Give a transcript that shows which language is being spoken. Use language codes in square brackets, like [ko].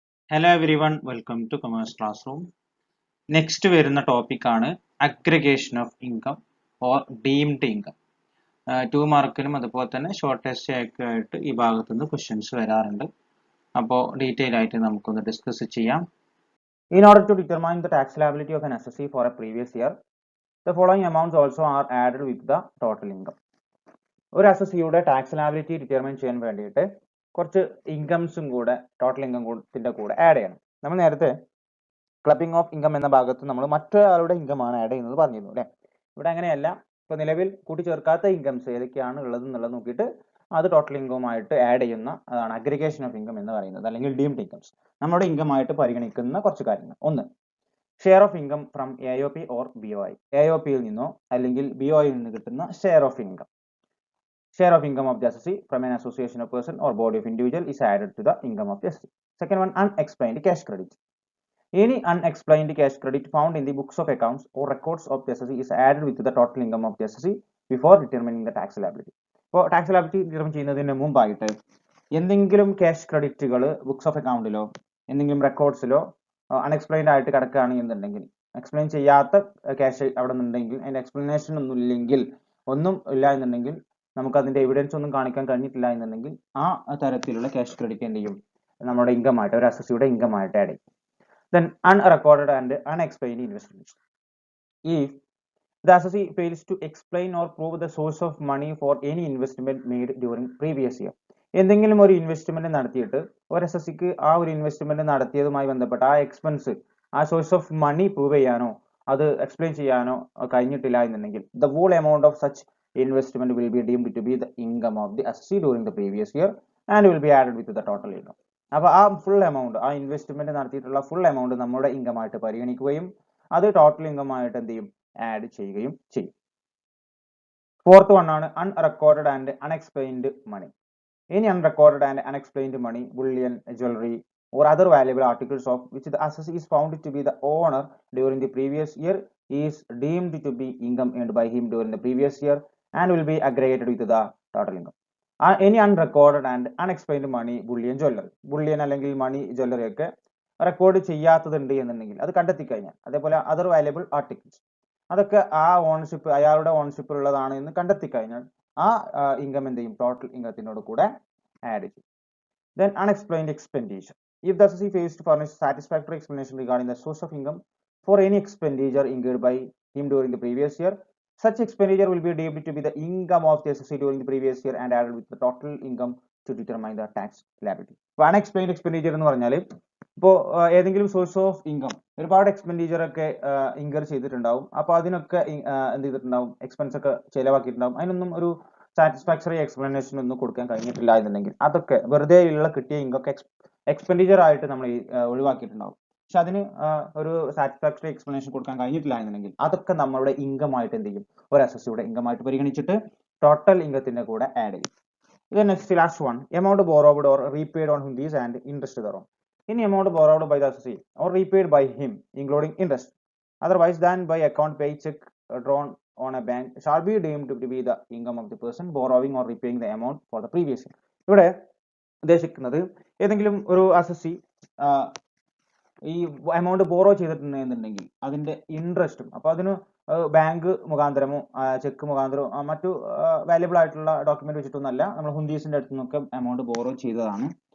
[en] Hello everyone, welcome to Commerce Classroom. [ml] Next വരുന്ന topic ആണ് aggregation of income or deemed income. 2 മാർക്കിനും അതുപോലെ തന്നെ short test ഒക്കെ ആയിട്ട് ഈ ഭാഗത്ത് നിന്ന് ക്വസ്റ്റ്യൻസ് വരാറുണ്ട്. അപ്പോൾ ഡീറ്റെയിൽ ആയിട്ട് നമുക്കൊന്ന് ഡിസ്കസ് ചെയ്യാം. [en] In order to determine the tax liability of an assessee for a previous year, the following amounts also are added with the total income. [ml] ഒരു അസസിയുടെ ടാക്സ് ലാബിലിറ്റി ഡിറ്റർമൈൻ ചെയ്യാൻ വേണ്ടിയിട്ട് കുറച്ച് ഇൻകംസും കൂടെ ടോട്ടൽ ഇൻകത്തിന്റെ കൂടെ ആഡ് ചെയ്യണം. നമ്മൾ നേരത്തെ ക്ലബിംഗ് ഓഫ് ഇൻകം എന്ന ഭാഗത്ത് നമ്മൾ മറ്റൊരാളുടെ ഇൻകമാണ് ആഡ് ചെയ്യുന്നത് പറഞ്ഞിരുന്നു അല്ലേ. ഇവിടെ അങ്ങനെയല്ല. ഇപ്പൊ നിലവിൽ കൂട്ടിച്ചേർക്കാത്ത ഇൻകംസ് ഏതൊക്കെയാണ് ഉള്ളത് എന്നുള്ളത് നോക്കിയിട്ട് അത് ടോട്ടൽ ഇൻകവുമായിട്ട് ആഡ് ചെയ്യുന്ന അതാണ് അഗ്രിഗേഷൻ ഓഫ് ഇൻകം എന്ന് പറയുന്നത്, അല്ലെങ്കിൽ ഡീംഡ് ഇൻകംസ്. നമ്മുടെ ഇൻകമായിട്ട് പരിഗണിക്കുന്ന കുറച്ച് കാര്യങ്ങൾ. ഒന്ന്, [en] Share of income from AOP or BOI. [ml] AOPയിൽ നിന്നോ അല്ലെങ്കിൽ BOIയിൽ നിന്ന് കിട്ടുന്ന share of income. [en] Share of income of the assessee from an association of person or body of individual is added to the income of the assessee. Second one, unexplained cash credit. Any unexplained cash credit found in the books of accounts or records of the assessee is added with the total income of the assessee before determining the tax liability. [ml] അപ്പോൾ tax liability determine ചെയ്യുന്നതിന് മുമ്പായിട്ട് എന്തെങ്കിലും cash ക്രെഡിറ്റുകൾ books of അക്കൗണ്ടിലോ എന്തെങ്കിലും റെക്കോർഡ്സിലോ unexplained ആയിട്ട് കിടക്കുകയാണ് എന്നുണ്ടെങ്കിൽ, explain ചെയ്യാത്ത ക്യാഷ് അവിടെ നിന്നുണ്ടെങ്കിൽ, അതിന്റെ എക്സ്പ്ലനേഷൻ ഒന്നും ഇല്ലെങ്കിൽ, ഒന്നും ഇല്ല എന്നുണ്ടെങ്കിൽ, നമുക്ക് അതിന്റെ എവിഡൻസ് ഒന്നും കാണിക്കാൻ കഴിഞ്ഞിട്ടില്ല എന്നുണ്ടെങ്കിൽ ആ തരത്തിലുള്ള ക്യാഷ് ക്രെഡിറ്റ് എന്ത് ചെയ്യും, നമ്മുടെ ഇൻകം ആയിട്ട്, ഒരു അസസിയുടെ ഇൻകം ആയിട്ട് ആഡ് ചെയ്യും. [en] Then unrecorded and unexplained investments. If the assessee fails to explain or prove the source of money for any investment made during previous year. [ml] എന്തെങ്കിലും ഒരു ഇൻവെസ്റ്റ്മെന്റ് നടത്തിയിട്ട് ഒരു അസസിക്ക് ആ ഒരു ഇൻവെസ്റ്റ്മെന്റ് നടത്തിയതുമായി ബന്ധപ്പെട്ട ആ എക്സ്പെൻസ്, ആ സോഴ്സ് ഓഫ് മണി പ്രൂവ് ചെയ്യാനോ അത് എക്സ്പ്ലെയിൻ ചെയ്യാനോ കഴിഞ്ഞിട്ടില്ല എന്നുണ്ടെങ്കിൽ [en] the whole amount of such investment will be deemed to be the income of the assessee during the previous year and will be added with the total income. [ml] അപ്പോൾ ആ full amount, ആ investment നടത്തിയിട്ടുള്ള full amount നമ്മുടെ income ആയിട്ട് പരിഗണിക്കുകയും അത് total income ആയിട്ട് എന്ത് ചെയ്യും, ആഡ് ചെയ്യുകയും ചെയ്യും. [en] Fourth one ആണ് unrecorded and unexplained money. Any unrecorded and unexplained money, bullion, jewelry or other valuable articles of which the assessee is found to be the owner during the previous year is deemed to be income earned by him during the previous year and will be aggregated with the total income. Any unrecorded and unexplained money, bullion, jewelry, [ml] bullion അല്ലെങ്കിൽ മണി jewellery ഒക്കെ record ചെയ്യാത്തതുണ്ട് എന്നുണ്ടെങ്കിൽ, അത് കണ്ടെത്തി കഴിഞ്ഞാൽ, അതേപോലെ other valuable articles, അതൊക്കെ ആ ownership, അയാളുടെ ഓണർഷിപ്പിൽ ഉള്ളതാണ് എന്ന് കണ്ടെത്തി കഴിഞ്ഞാൽ ആ ഇൻകം എന്ത് ചെയ്യും, ടോട്ടൽ ഇൻകത്തിനോട് കൂടെ ആഡ് ചെയ്യും. [en] Then unexplained expenditure. If the assessee fails to furnish satisfactory explanation regarding the source of income for any expenditure incurred by him during the previous year, such expenditure will be deemed to be the income of the assessee during the previous year and added with the total income to determine the tax liability. [ml] അപ്പോൾ unexplained expenditure എന്ന് പറഞ്ഞാൽ ഇപ്പോൾ ഏതെങ്കിലും source of income ഒരുപാട് expenditure ഒക്കെ incur ചെയ്തിട്ടുണ്ടാവും. അപ്പോൾ അതിനൊക്കെ എന്ത് ചെയ്തിട്ടുണ്ടാവും, എക്സ്പെൻസ് ഒക്കെ ചിലവാക്കിയിട്ടുണ്ടാവും. അതിനൊന്നും ഒരു സാറ്റിസ്ഫാക്ടറി എക്സ്പ്ലനേഷൻ ഒന്നും കൊടുക്കാൻ കഴിഞ്ഞിട്ടില്ല എന്നുണ്ടെങ്കിൽ അതൊക്കെ വെറുതെ ഉള്ള കിട്ടിയ ഇൻകം എക്സ്പെൻഡിച്ചർ ആയിട്ട് നമ്മൾ ഒഴിവാക്കിയിട്ടുണ്ടാവും. പക്ഷെ അതിന് ഒരു സാറ്റിസ്ഫാക്ടറി എക്സ്പ്ലനേഷൻ കൊടുക്കാൻ കഴിഞ്ഞിട്ടില്ല എന്നുണ്ടെങ്കിൽ അതൊക്കെ നമ്മളുടെ ഇൻകം ആയിട്ട് എന്ത് ചെയ്യും, ഒരു അസസിയുടെ ഇൻകം ആയിട്ട് പരിഗണിച്ചിട്ട് ടോട്ടൽ ഇൻകത്തിന്റെ കൂടെ ആഡ് ചെയ്യും. [en] Then next, last one, amount borrowed or repaid on Hundis and interest thereon. Any amount borrowed by the assessee or repaid by him, including interest, otherwise than by account pay check drawn on a bank, shall be deemed to be the income of the person borrowing or repaying the amount for the previous year. [ml] ഇവിടെ ഉദ്ദേശിക്കുന്നത് ഏതെങ്കിലും ഒരു assessee ഈ amount borrow ചെയ്തിട്ടുണ്ടെന്നുണ്ടെങ്കിൽ അതിന്റെ ഇൻട്രസ്റ്റും, അപ്പൊ അതിന് bank മുഖാന്തരമോ check മുഖാന്തരമോ മറ്റു valuable ആയിട്ടുള്ള ഡോക്യുമെന്റ് വെച്ചിട്ടൊന്നല്ല, നമ്മൾ ഹുണ്ടീസിന്റെ അടുത്ത് നിന്നൊക്കെ എമൗണ്ട് ബോറോ ചെയ്തതാണ്.